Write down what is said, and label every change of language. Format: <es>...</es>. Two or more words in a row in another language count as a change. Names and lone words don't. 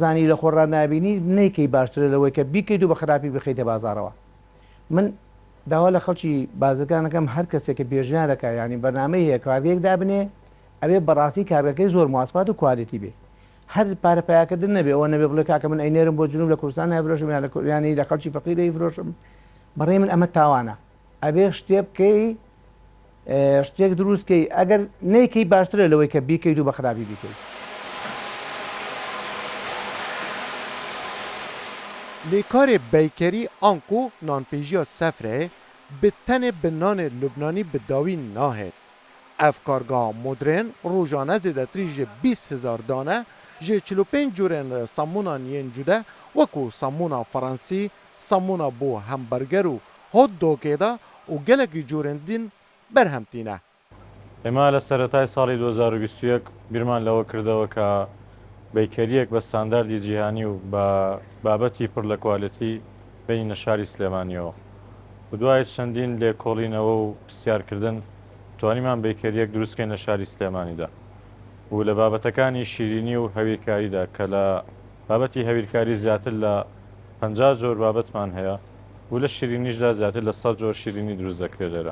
<ckb>لە خۆڕا نبینی نەیکەی باشترە لەوەی کە بیکەیت و بە خراپی بخیتە بازارەوە من داوا لە خەڵکی بازەکانەکەم هەر کەسێکە بێژیانەکە ینی بەرنامەی هەیە کارگەیەک دابنێ ئەوێ بەڕاستی کارگەکەی زۆر مواسفات و کوالێتی بێ هەر پارەپایاکردن نەبێ ئەوە نەبێ بڵێ کاکە من ئەینێرم بۆ جنوب لە کوردستان هەبرۆشم ینی لە خەڵکی فەقیرەی فرۆشم بەڕێ من ئەمە تاوانە ئەبێ شتێ بکەی شتێک دروستکەی ئەگەر نەیکەی باشترە لەوەی کە بیکەیت و بە خراپی بیکەیت</ckb> <ku>لێکارێ بیکەری ئانکو نانپێژیە سەفرێ bi tenê bi nanê Lubnanî bi dawî nahet. Ev kargeha modern rojane zêdetirî ji 20,000 dane ji 45 curên samûnan yên cude wekû samûna Fransî, samûna bo hemberger û hot dogê de û gelekî curên din berhem tîne.</ku> <ckb>ئێمە لە سەرەتای ساڵی 2021 بیرمان لەوە کردەوە کە بیکەریەک بە ستانداردی جیهانی و بە بابەتی پڕ لە کوالەتی بینە شاری سلێمانیەوە. دوای چەندین لێکۆڵینەوە و پرسیارکردن توانیمان بیکەریەک دروستکەین لە شاری سلێمانیدا و لە بابەتەکانی شیرینی و هەویرکاریدا کە لە بابەتی هەویرکاری زیاتر لە 50 جۆر بابەتمان هەیە و لە شیرینیشدا زیاتر لە 100 جۆر شیرینی دروست دەکرێت لێرە.</ckb>